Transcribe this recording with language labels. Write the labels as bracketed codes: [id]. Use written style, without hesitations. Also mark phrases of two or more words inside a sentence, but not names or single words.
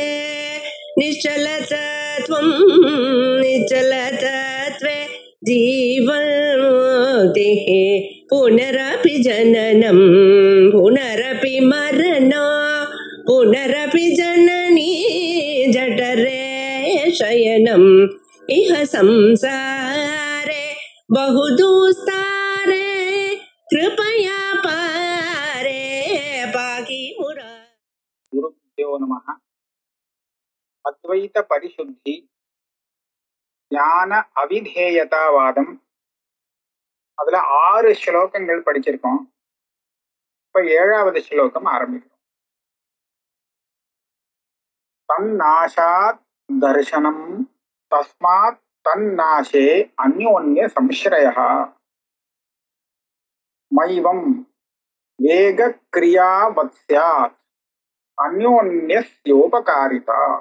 [sa] निश्चलतत्वं निश्चलतत्वे जीवन्मुक्तिः पुनरपि जननं पुनरपि मरणं पुनरपि जननी जठरे शयनम् इह संसारे बहुदुस्तारे कृपया पारे पाहि मुरा। गुरुभ्यो नमः। [ta] अद्वैत परिशुद्धि ஞான அவிதேயதாவாதம் அதுல 6 ஸ்லோகங்கள் படிச்சிருக்கோம். இப்ப 7வது ஸ்லோகம் ஆரம்பிக்கிறோம். [sa] तन्नाशात् दर्शनं तस्मात् तन्नाशे अन्योन्य संश्रयः मैवं वेग क्रियावत् स्यात् अन्योन्यस्योपकारिता.